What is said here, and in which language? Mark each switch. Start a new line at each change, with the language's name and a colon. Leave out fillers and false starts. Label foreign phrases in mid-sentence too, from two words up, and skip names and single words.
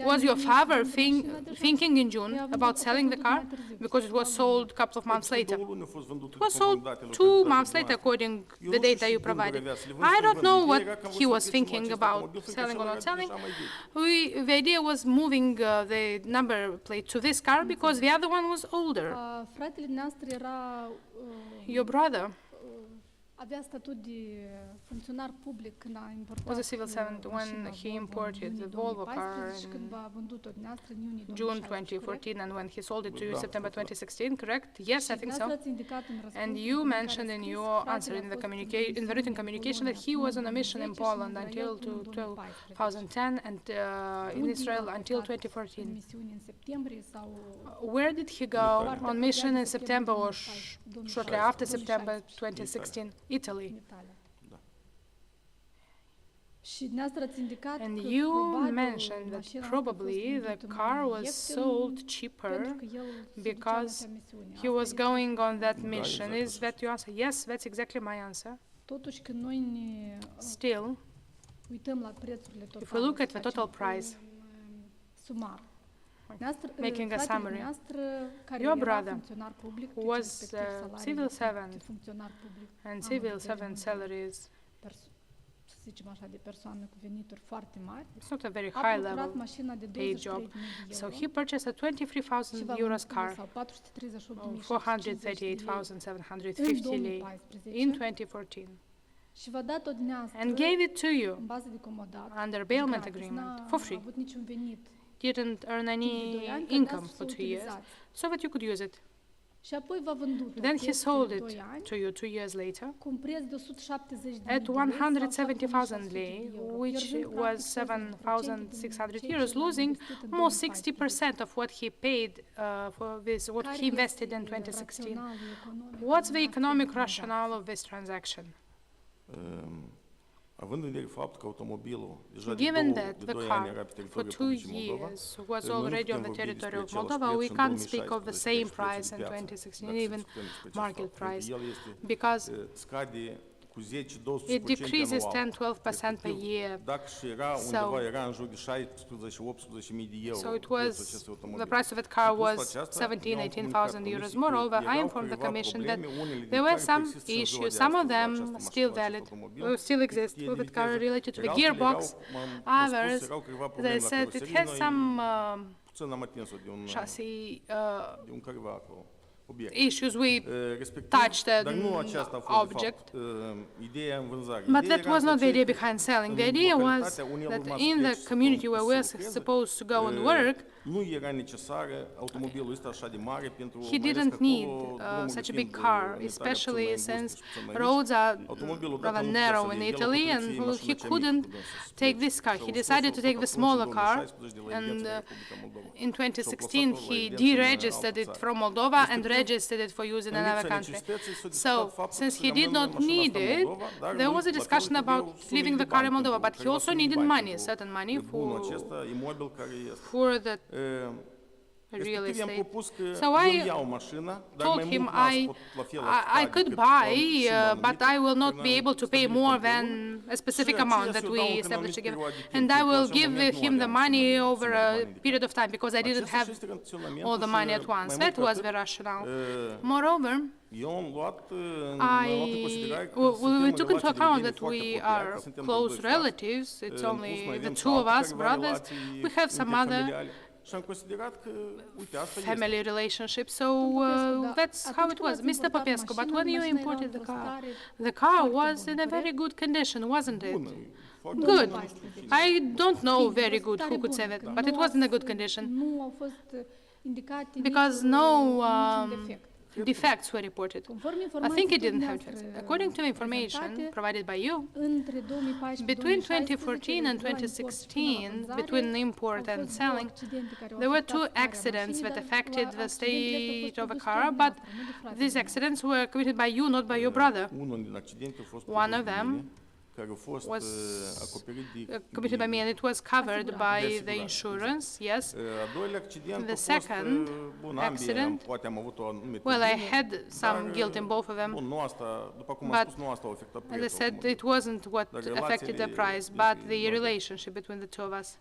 English: Was
Romanian: în
English: your
Romanian: iunie să
English: father
Romanian: vândă mașina deja?
English: thinking in June about selling the car? Because it was sold a couple of months later. It was sold 2 months later, according to the data you provided. I don't know what he was thinking about selling or not selling. The idea was moving the number plate to this car because the other one was older.
Romanian: Fratele dumneavoastră era
English: Your brother
Romanian: avea statut de funcționar public când a importat
English: was a civil servant when
Romanian: mașina
English: he
Romanian: Volvo
English: imported
Romanian: în
English: the
Romanian: iunie
English: Volvo car
Romanian: 2014 și când
English: in
Romanian: v-a vândut-o dumneavoastră în iunie
English: June
Romanian: 2016, corect?
English: 2014 and when he sold it to you September 2016, correct? Yes, I think so.
Romanian: Dumneavoastră ați indicat în răspunsul
English: And
Romanian: în
English: you
Romanian: care
English: mentioned in
Romanian: scris,
English: your
Romanian: fratele
English: answer
Romanian: a
English: in the
Romanian: fost în
English: in the written
Romanian: misiune în
English: communication that
Romanian: Polonia
English: he was on a
Romanian: până în
English: mission in
Romanian: 2010 și
English: Poland
Romanian: în
English: until
Romanian: Israel până în
English: 2010 and in
Romanian: Unde
English: Israel
Romanian: a
English: until
Romanian: plecat
English: 2014.
Romanian: în misiune în septembrie sau
English: Where did he go on mission in September or shortly after September 2016? Italy.
Romanian: în Italia? Și dumneavoastră ați indicat
English: And
Romanian: că
English: you
Romanian: probabil
English: mentioned that
Romanian: mașina asta a
English: probably
Romanian: fost
English: the
Romanian: vândută
English: car
Romanian: mai
English: was
Romanian: ieftin
English: sold
Romanian: pentru
English: cheaper
Romanian: că el se ducea
English: because
Romanian: în acea misiune.
English: he
Romanian: Asta
English: was
Romanian: este.
English: going on that
Romanian: Da,
English: mission.
Romanian: exact
English: Is
Romanian: așa.
English: that your answer? Yes, that's exactly my answer.
Romanian: Totuși, când noi ne
English: Still,
Romanian: uităm la prețurile totale,
English: if we look at the
Romanian: facem
English: total
Romanian: un,
English: price,
Romanian: sumar.
English: making a
Romanian: Fratele
English: summary,
Romanian: dumneavoastră, care
English: your
Romanian: era
English: brother
Romanian: funcționar public,
English: who
Romanian: deci
English: was
Romanian: respectiv
English: a
Romanian: salariile
English: civil
Romanian: de
English: servant
Romanian: funcționar public,
English: and
Romanian: am
English: civil
Romanian: în vedere
English: servant
Romanian: un
English: salaries,
Romanian: să zicem așa, de persoană cu venituri foarte mari,
English: it's not a very
Romanian: a
English: high
Romanian: procurat
English: level
Romanian: mașina de
English: paid job.
Romanian: 23.000 de
English: So
Romanian: euro
English: he purchased a
Romanian: și
English: 23,000
Romanian: v-a
English: euros
Romanian: vândut
English: car,
Romanian: sau 438.750
English: $438,750
Romanian: în lei, 2014
English: in 2014,
Romanian: și v-a dat-o dumneavoastră
English: and gave it to you
Romanian: în bază de comodat,
English: under bailment
Romanian: gratis,
English: agreement
Romanian: n-a
English: for free.
Romanian: avut niciun venit
English: Didn't earn
Romanian: timp de 2
English: any
Romanian: ani, ca
English: income
Romanian: dumneavoastră
English: for
Romanian: să
English: 2 years,
Romanian: utilizați.
English: so that you could use it.
Romanian: Și apoi v-a vândut-o
English: Then he
Romanian: peste
English: sold
Romanian: 2
English: it
Romanian: ani
English: to you 2 years later
Romanian: cu un preț de 170.000
English: at
Romanian: de
English: 170,000 lei, which was 7,600 euros, losing almost 60% of what he paid for this, what he invested in 2016. What's the economic rationale of this transaction?
Romanian: Având în vedere faptul că automobilul deja
English: Given
Romanian: de
English: that the
Romanian: 2 ani
English: car
Romanian: era pe
English: for
Romanian: teritoriul
English: 2
Romanian: Republicii Moldova,
English: years was
Romanian: noi nu
English: already
Romanian: putem
English: on the
Romanian: vorbi
English: territory
Romanian: despre
English: of
Romanian: același
English: Moldova, we
Romanian: preț în
English: can't speak of the
Romanian: 2016
English: same
Romanian: decât
English: price in
Romanian: prețul de
English: 2016,
Romanian: piață,
English: even
Romanian: dacă se discutăm despre acest
English: market
Romanian: fapt, pentru
English: price,
Romanian: că el este,
English: because
Romanian: scade cu 10-12%
English: it decreases
Romanian: anual.
English: 10-12% per year.
Romanian: Dacă și era undeva, era în jur de 16-18 mii de euro
English: So it
Romanian: prețul
English: was,
Romanian: acestui automobil.
English: the price of that car
Romanian: În plus
English: was
Romanian: la aceasta,
English: 17,000,
Romanian: eu am
English: 18,000
Romanian: comunicat
English: euros.
Romanian: comisiei că
English: Moreover, I
Romanian: erau
English: informed the
Romanian: câteva
English: commission that
Romanian: probleme, unele din
English: there were
Romanian: care
English: some
Romanian: persistă și în ziua
English: issues,
Romanian: de
English: some of
Romanian: astăzi la
English: them
Romanian: această
English: still
Romanian: mașină,
English: valid,
Romanian: acest automobil,
English: still exist
Romanian: cutie
English: with
Romanian: de
English: the car
Romanian: viteză.
English: related to the
Romanian: Altele
English: gearbox.
Romanian: erau, m-am spus,
English: Others,
Romanian: erau câteva
English: as
Romanian: probleme
English: I
Romanian: la
English: said, it
Romanian: caroserie,
English: has
Romanian: noi
English: some
Romanian: puțin am atins-o de un,
English: chassis
Romanian: de un careva acolo, obiect.
English: issues. We
Romanian: Respectiv,
English: touched an
Romanian: dar nu aceasta a fost
English: object.
Romanian: de fapt ideea în vânzare.
English: But
Romanian: Ideea
English: that
Romanian: era
English: was
Romanian: că
English: not the
Romanian: cei
English: idea
Romanian: care
English: behind selling. The
Romanian: în
English: idea was
Romanian: localitatea unde el
English: that
Romanian: urma să
English: in
Romanian: plece
English: the
Romanian: să
English: community
Romanian: să
English: where we're
Romanian: lucreze,
English: supposed to go and work,
Romanian: nu era necesar automobilul ăsta așa de mare pentru
English: he
Romanian: mai ales
English: didn't
Romanian: că acolo
English: need
Romanian: drumurile
English: such a
Romanian: fiind
English: big car,
Romanian: în Italia
English: especially
Romanian: puțin mai
English: since
Romanian: înguste și puțin mai mici.
English: roads are
Romanian: Automobilul
English: rather
Romanian: odată nu putea
English: narrow
Romanian: să
English: in
Romanian: le ia, el a
English: Italy,
Romanian: hotărât
English: and
Romanian: să iei
English: he
Romanian: mașina cea
English: couldn't
Romanian: mică, să
English: take
Romanian: plece.
English: this car.
Romanian: Și
English: He
Romanian: au
English: decided to
Romanian: scos-o
English: take
Romanian: tot
English: the
Romanian: atunci,
English: smaller
Romanian: în
English: car,
Romanian: 2016 de la
English: and
Romanian: Evidența Republica Moldova.
English: in 2016
Romanian: Și au
English: he
Romanian: plasat-o la
English: deregistered
Romanian: altă
English: it
Romanian: țară.
English: from Moldova and
Romanian: Respectiv,
English: registered it for use in
Romanian: în
English: another
Romanian: lipsa
English: country.
Romanian: necesității s-a discutat
English: So,
Romanian: faptul
English: since
Romanian: să
English: he did
Romanian: rămână
English: not
Romanian: mașina
English: need
Romanian: asta în
English: it,
Romanian: Moldova, dar
English: there
Romanian: lui,
English: was a
Romanian: la fel,
English: discussion
Romanian: trebuiau
English: about
Romanian: sume
English: leaving
Romanian: de
English: the car in
Romanian: bani
English: Moldova,
Romanian: pentru
English: but he
Romanian: careva
English: also
Romanian: sume de
English: needed
Romanian: bani
English: money,
Romanian: pentru
English: certain money
Romanian: bunul acesta, imobil care este.
English: for the real
Romanian: Respectiv, i-am
English: estate.
Romanian: propus că
English: So
Romanian: eu
English: I
Romanian: iau mașina, dar
English: told
Romanian: mai
English: him
Romanian: mult n-ați
English: I
Romanian: pot la fel
English: I could buy, but I will not be able to pay more than a specific amount that we established together, and I will give him the money over a period of time because I didn't have all the money at once. That was the rationale. Moreover,
Romanian: eu am luat în luat în considerare că
English: we
Romanian: suntem
English: took
Romanian: în
English: into
Romanian: relații de
English: account
Romanian: vedere
English: that
Romanian: foarte
English: we
Romanian: apropiate,
English: are
Romanian: suntem
English: close
Romanian: doi frați.
English: relatives. It's
Romanian: În
English: only
Romanian: plus, mai
English: the
Romanian: avem și
English: two of
Romanian: alte
English: us,
Romanian: careva
English: brothers.
Romanian: relații
English: We have some other
Romanian: interfamiliale. Și am considerat că, uite, asta este.
English: family relationship. So that's how it was. Mr. Popescu, but when you imported the car was in a very good condition, wasn't it?
Romanian: Bună, foarte
English: Good.
Romanian: bună, nu știu ce.
English: I don't know very good who could say that, but it was in a good condition
Romanian: Nu au fost indicate
English: because
Romanian: niciun
English: no
Romanian: defect.
English: defects were reported.
Romanian: Conform
English: I think it didn't have
Romanian: informației
English: defects. According to information provided by you,
Romanian: între 2014
English: between 2014 and 2016, between import and selling, there were 2 accidents that affected the state of a car, but these accidents were committed by you, not by your brother.
Romanian: Unul din accidente a fost
English: One of
Romanian: produs de
English: them
Romanian: mine,
English: was committed by me, and it was covered by the insurance, yes. The second accident, well, I had some guilt in both of them, but as I said, it wasn't what affected the price, but the relationship between the two of us.